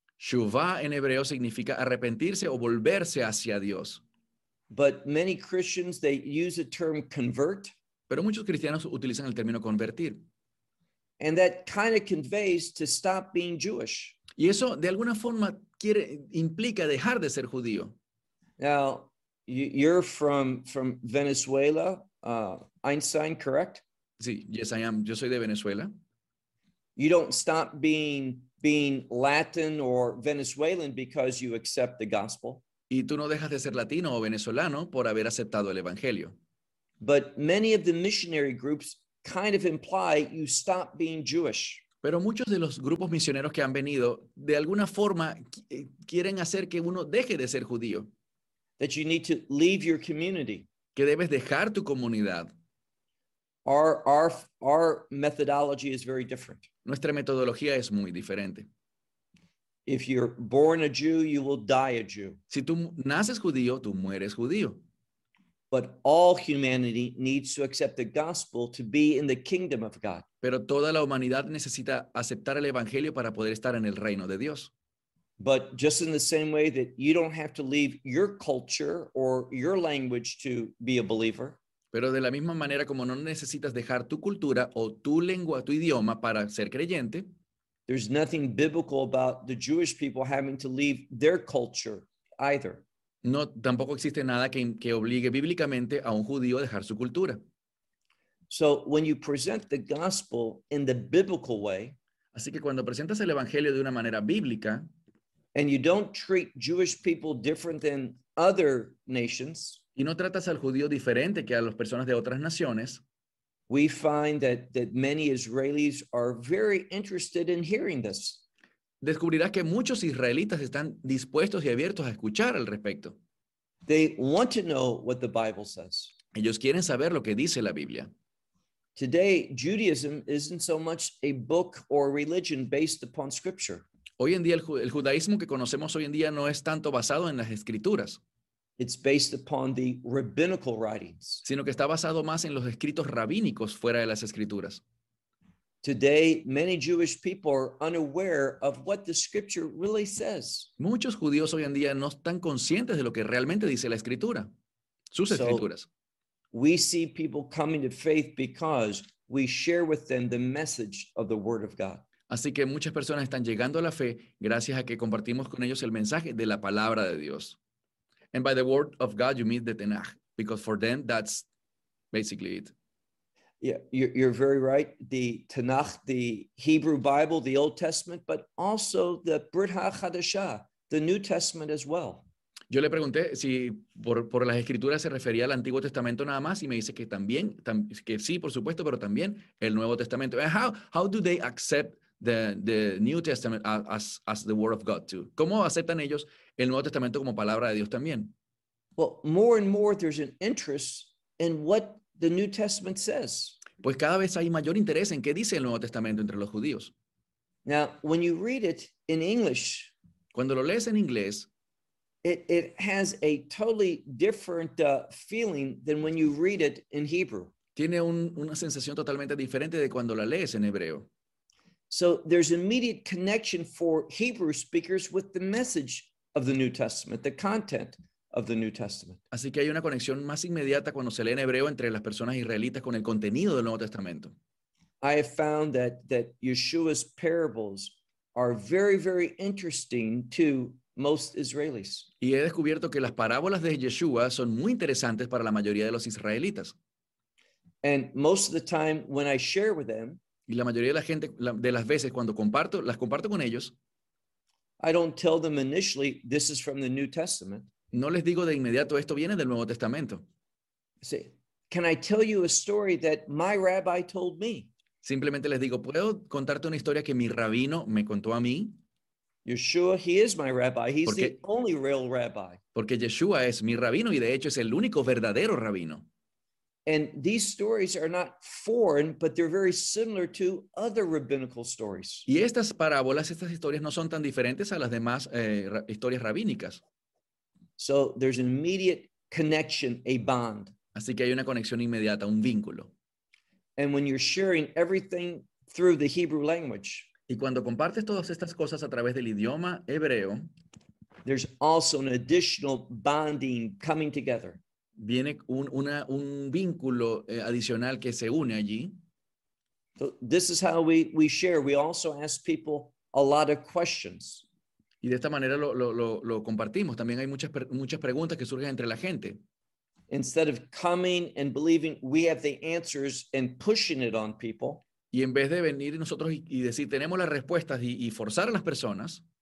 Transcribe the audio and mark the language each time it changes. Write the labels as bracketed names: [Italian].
[Spanish] Tshuva en hebreo significa arrepentirse o volverse hacia Dios. [English] But many Christians, they use the term convert. [Spanish] Pero muchos cristianos utilizan el término convertir. [English] And that kind of conveys to stop being Jewish. [Spanish] Y eso, de alguna forma, implica dejar de ser judío. [English] Now, you're from Venezuela, Einstein, correct? [Spanish] Sí, [English] yes, I am. [Spanish] Yo soy de Venezuela. [English] You don't stop being Latin or Venezuelan because you accept the gospel. [Spanish] Y tú no dejas de ser latino o venezolano por haber aceptado el evangelio. [English] But many of the missionary groups kind of imply you stop being Jewish. [Spanish] Pero muchos de los grupos misioneros que han venido, de alguna forma, quieren hacer que uno deje de ser judío. [English] That you need to leave your community. [Spanish] Que debes dejar tu comunidad. [English] Our methodology is very different. [Spanish] Nuestra metodología es muy diferente. [English] If you're born a Jew, you will die a Jew. [Spanish] Si tú naces judío, tú mueres judío. [English] But all humanity needs to accept the gospel to be in the kingdom of God. [Spanish] Pero toda la humanidad necesita aceptar el evangelio para poder estar en el reino de Dios. [English] But just in the same way that you don't have to leave your culture or your language to be a believer. [Spanish] Pero de la misma manera como no necesitas dejar tu cultura o tu lengua, tu idioma para ser creyente. [English] There's nothing biblical about the Jewish people having to leave their culture either. [Spanish] No, tampoco existe nada que obligue bíblicamente a un judío a dejar su cultura. [English] So when you present the gospel in the biblical way, [Spanish] así que cuando presentas el evangelio de una manera bíblica, [English] and you don't treat Jewish people different than other nations, [Spanish] y no tratas al judío diferente que a las personas de otras naciones, [English] we find that many Israelis are very interested in hearing this. [Spanish] Descubrirás que muchos israelitas están dispuestos y abiertos a escuchar al respecto. [English] They want to know what the Bible says. [Spanish] Ellos quieren saber lo que dice la Biblia. [English] Today, Judaism isn't so much a book or religion based upon scripture. [Spanish] Hoy en día, el judaísmo que conocemos hoy en día no es tanto basado en las escrituras. [English] It's based upon the rabbinical writings. [Spanish] Sino que está basado más en los escritos rabínicos fuera de las escrituras. [English] Today, many Jewish people are unaware of what the scripture really says. [Spanish] Muchos judíos hoy en día no están conscientes de lo que realmente dice la escritura, sus escrituras. [English] So, we see people coming to faith because we share with them the message of the word of God. [Spanish] Así que muchas personas están llegando a la fe gracias a que compartimos con ellos el mensaje de la palabra de Dios. [English] And by the word of God, you mean the Tanakh, because for them, that's basically it. Yeah, you're very right. The Tanakh, the Hebrew Bible, the Old Testament, but also the Brit HaChadashah, the New Testament as well. [Spanish] Yo le pregunté si por las escrituras se refería al Antiguo Testamento nada más y me dice que también, que sí, por supuesto, pero también el Nuevo Testamento. [English] And how do they accept the New Testament as the Word of God too? [Spanish] ¿Cómo aceptan ellos el Nuevo Testamento como palabra de Dios también? [English] Well, more and more there's an interest in what the New Testament says. [Spanish] Pues cada vez hay mayor interés en qué dice el Nuevo Testamento entre los judíos. [English] Now, when you read it in English, [Spanish] cuando lo lees en inglés, [English] it has a totally different feeling than when you read it in Hebrew. [Spanish] Tiene una sensación totalmente diferente de cuando la lees en hebreo. [English] So there's immediate connection for Hebrew speakers with the message of the New Testament, the content of the New Testament. [Spanish] Así que hay una conexión más inmediata cuando se lee en hebreo entre las personas israelitas con el contenido del Nuevo Testamento. [English] I have found that Yeshua's parables are very, very interesting to most Israelis. [Spanish] Y he descubierto que las parábolas de Yeshua son muy interesantes para la mayoría de los israelitas. [English] And most of the time when I share with them, [Spanish] y la mayoría de la gente, de las veces cuando comparto, las comparto con ellos, [English] I don't tell them initially this is from the New Testament. [Spanish] No les digo de inmediato, esto viene del Nuevo Testamento. [English] See, can I tell you a story that my rabbi told me? [Spanish] Simplemente les digo, ¿puedo contarte una historia que mi rabino me contó a mí? [English] Yeshua, he is my rabbi. He's the only real rabbi. [Spanish] Porque Yeshua es mi rabino y de hecho es el único verdadero rabino. [English] And these stories are not foreign, but they're very similar to other rabbinical stories. [Spanish] Y estas parábolas, estas historias no son tan diferentes a las demás historias rabínicas. [English] So there's an immediate connection, a bond. [Spanish] Así que hay una conexión inmediata, un vínculo. [English] And when you're sharing everything through the Hebrew language, [Spanish] y cuando compartes todas estas cosas a través del idioma hebreo, [English] there's also an additional bonding coming together. [Spanish] Viene un vínculo adicional que se une allí. [English] So this is how we share. We also ask people a lot of questions. [Spanish] Y de esta manera lo compartimos. También hay muchas preguntas que surgen entre la gente. [English] Instead of coming and believing we have the answers and pushing it on people, [Spanish] y en vez de venir nosotros y decir tenemos las respuestas y forzar a las personas,